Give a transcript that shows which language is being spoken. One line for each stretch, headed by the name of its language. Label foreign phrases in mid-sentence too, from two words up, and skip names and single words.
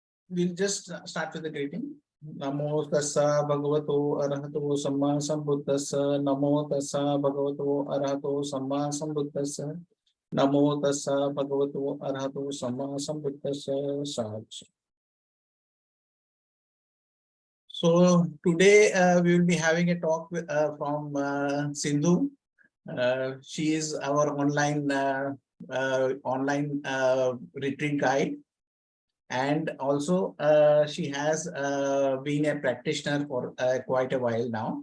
English: we'll just start with the greeting.
Pali: Namo tassa bhagavato arahato samma sambuddhassa. Namo tassa bhagavato arahato samma sambuddhassa. Namo tassa bhagavato arahato samma sambuddhassa.
English: Sahaj. So today we will be having a talk with, from Sindhu. She is our online retreat guide. And also, she has been a practitioner for quite a while now.